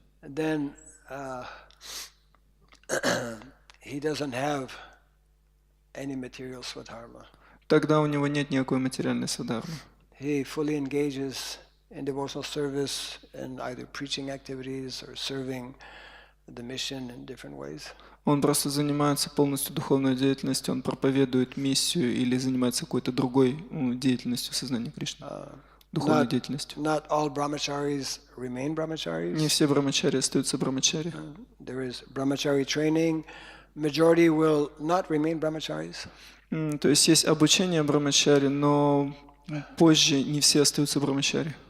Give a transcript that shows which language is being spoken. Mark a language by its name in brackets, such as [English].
[English] then he doesn't have any material swadharma. [Russian] тогда у него нет никакой материальной свадхармы. [English] He fully engages in devotional service and either preaching activities or serving the mission in different ways. [Russian] Он просто занимается полностью духовной деятельностью, он проповедует миссию или занимается какой-то другой деятельностью сознания Кришны, духовной деятельностью. [English] Not all brahmacharis remain [Russian] Не [English] brahmacharis. [Russian] все брахмачари остаются брахмачари. [English] There is brahmachari training. Majority will not remain brahmacharis. [Russian] То есть обучение брахмачари, но позже не все остаются брахмачари.